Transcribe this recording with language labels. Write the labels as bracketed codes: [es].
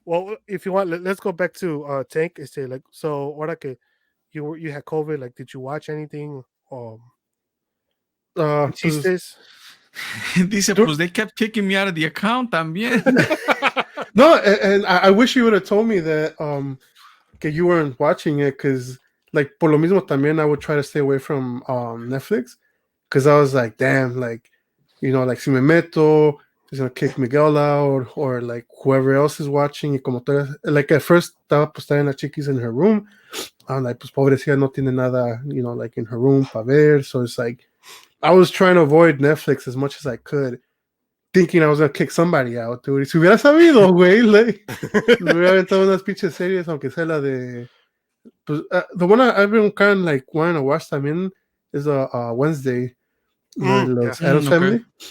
[en] Well, if you want, let's go back to Tank. Like, so, [es] ahora que [en] you had COVID, like, did you watch anything? [es] Chistes? [en] Dice, pues they kept kicking me out of the account también. No, and I wish you would have told me that que you weren't watching it, because like [es] por lo mismo también [en] I would try to stay away from Netflix, because I was like, damn, like, like [es] si me meto, [en] he's gonna kick Miguel out, or like whoever else is watching. [es] Y como [en] like at first [es] estaba pues en la chiquis [en] in her room. I'm like, [es] pues pobrecilla no tiene nada, [en] like in her room para ver. So it's like I was trying to avoid Netflix as much as I could, thinking I was gonna kick somebody out, dude. [es] Y si hubiera sabido, güey, [en] like, [es] me hubiera aventado unas pinches series, aunque sea la de... [en] Pues, the one I've been kind of like wanting to watch también is Wednesday, los Addams Family.